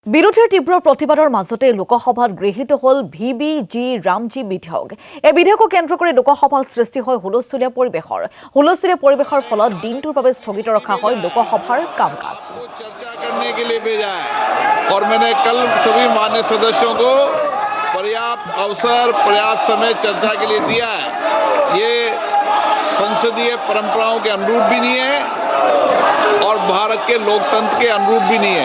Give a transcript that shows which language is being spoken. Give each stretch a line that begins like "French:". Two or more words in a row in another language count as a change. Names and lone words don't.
Assamese: বিৰোধীৰ তীব্ৰ প্ৰতিবাদৰ মাজতে লোকসভাত গৃহীত হল ভিবিজি ৰামজী বিধেয়ক। এই বিধেয়কক কেন্দ্ৰ কৰি লোকসভাত সৃষ্টি হয় হুলস্থুলীয়া পৰিৱেশৰ ফলত দিনটোৰ বাবে স্থগিত ৰখা হয় লোকসভাৰ কাম-কাজ।
Hindi: चर्चा करने के लिए भेजा है और मैंने कल सभी मान्य सदस्यों को पर्याप्त अवसर पर्याप्त समय चर्चा के लिए दिया है। ये संसदीय परंपराओं के अनुरूप भी नहीं है और भारत के लोकतंत्र के अनुरूप भी नहीं है।